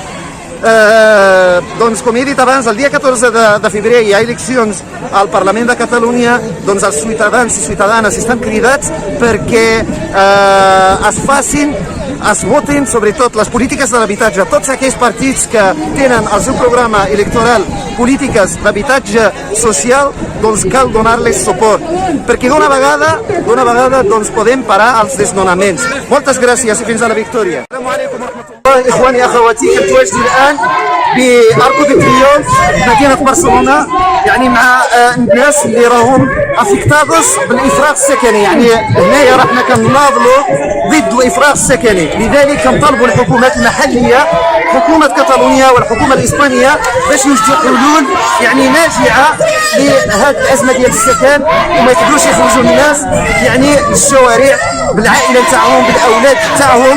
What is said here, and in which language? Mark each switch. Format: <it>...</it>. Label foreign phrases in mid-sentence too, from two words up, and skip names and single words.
<ca>Doncs com he dit abans, el dia 14 de febrer hi ha eleccions al Parlament de Catalunya, doncs els ciutadans i ciutadanes estan cridats perquè es votin sobretot les polítiques de l'habitatge. Tots aquells partits que tenen al seu programa electoral polítiques d'habitatge social, doncs cal donar-les suport, perquè d'una vegada doncs podem parar els desnonaments. Moltes gràcies i fins a la victòria.</ca> <ar>إخواني أخواتي كنتواجد الآن بأرك دي تريومف مدينة برشلونة، يعني مع الناس اللي راهم افكتادوس بالإفراغ السكني. يعني هنايا راحنا كنناضلوا ضد الإفراغ السكني، لذلك كنطالبوا الحكومات المحلية، حكومة كاتالونيا والحكومة الإسبانية، باش يوجدوا حلول يعني ناجعة لهذه الأزمة ديال السكن، وما يقدروش يخرجوا الناس يعني للشوارع بالعائلة نتاعهم بالأولاد نتاعهم.</ar>